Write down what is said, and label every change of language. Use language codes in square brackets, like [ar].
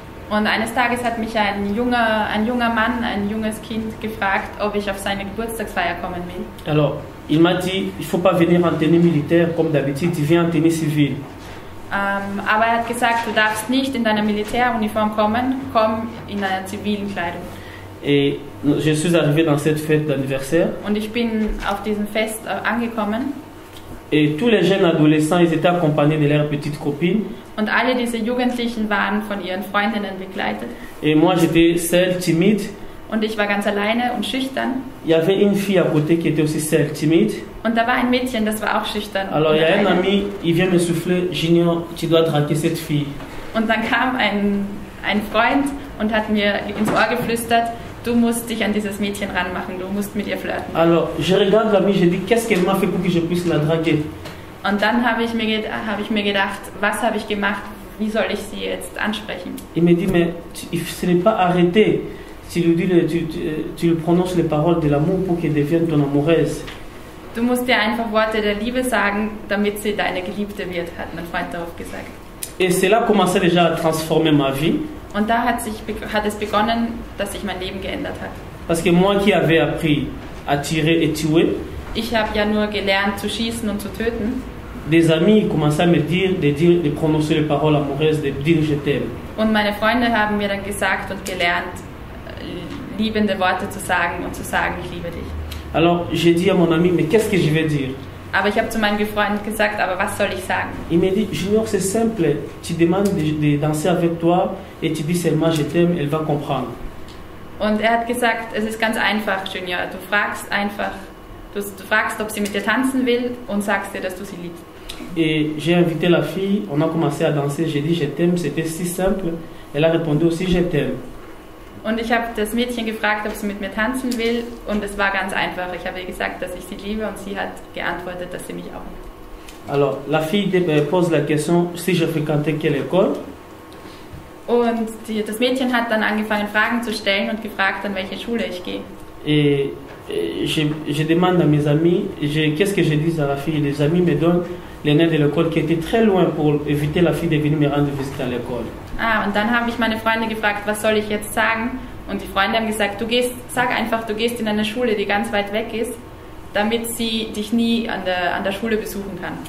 [de] Und eines Tages hat mich ein junger Mann, ein junges Kind gefragt, ob ich auf seine Geburtstagsfeier kommen will. [fr] Alors, il m'a dit, il ne faut pas venir en tenue militaire comme d'habitude, tu viens en tenue civile. [de] Aber er hat gesagt, du darfst nicht in deiner Militäruniform kommen, komm in einer zivilen Kleidung. [fr] Et je suis arrivé dans cette fête d'anniversaire. [de] Und ich bin auf diesem Fest angekommen. [fr] Et tous les jeunes adolescents, ils étaient accompagnés de leurs petites copines. [de] Und alle diese Jugendlichen waren von ihren Freundinnen begleitet. [fr] Et moi, j'étais seul, timide. [de] Und ich war ganz alleine und schüchtern. [fr] Il y avait une fille à côté qui était aussi seule, timide. [de] Und da war ein Mädchen, das war auch schüchtern. [fr] Alors, il y a un ami, il vient me souffler, Junior, tu dois draguer cette fille. [de] Und dann kam ein Freund und hat mir ins Ohr geflüstert, du musst dich an dieses Mädchen ranmachen, du musst mit ihr flirten. [fr] Alors, je regarde l'ami, je dis, qu'est-ce qu'elle m'a fait pour que je puisse la draguer? [de] Und dann habe ich mir gedacht, was habe ich gemacht, wie soll ich sie jetzt ansprechen? [fr] Il me dit, mais ce n'est pas arrêté. Tu lui prononces les paroles de l'amour pour qu'elle devienne ton amoureuse. [de] Du musst dir einfach Worte der Liebe sagen, damit sie deine Geliebte wird, hat mein Freund darauf gesagt. [fr] Et cela commençait déjà à transformer ma vie. [de] Und da hat es begonnen, dass sich mein Leben geändert hat. [fr] Parce que moi qui avais appris à tirer et tuer, [de] ich habe ja nur gelernt zu schießen und zu töten. [fr] Des amis commençaient à me dire, de prononcer les paroles amoureuses, de dire je t'aime. [de] Und meine Freunde haben mir dann gesagt und gelernt, liebende Worte zu sagen und zu sagen, ich liebe dich. [fr] Alors j'ai dit à mon ami, mais qu'est-ce que je vais dire? [de] Aber ich habe zu meinem Freund gesagt, aber was soll ich sagen? [fr] Il m'a dit, Junior, c'est simple. Tu demandes de danser avec toi et tu dis seulement je t'aime, elle va comprendre. [de] Und er hat gesagt, es ist ganz einfach, Junior. Du fragst einfach, du fragst, ob sie mit dir tanzen will und sagst dir, dass du sie liebst. [fr] Et j'ai invité la fille, on a commencé à danser. J'ai dit je t'aime, c'était si simple. Elle a répondu aussi je t'aime. [de] Und ich habe das Mädchen gefragt, ob sie mit mir tanzen will und es war ganz einfach. Ich habe ihr gesagt, dass ich sie liebe und sie hat geantwortet, dass sie mich auch liebt. [fr] Alors, la fille pose la question si je fréquentais quelle école. [de] Und das Mädchen hat dann angefangen, Fragen zu stellen und gefragt, an welche Schule ich gehe. [fr] Et je demande à mes amis, qu'est-ce que je dis à la fille? Les amis me donnent les noms de l'école qui étaient très loin pour éviter la fille de venir me rendre visite à l'école. [de] Und dann habe ich meine Freunde gefragt, was soll ich jetzt sagen? Und die Freunde haben gesagt, sag einfach, du gehst in eine Schule, die ganz weit weg ist, damit sie dich nie an der Schule besuchen kann.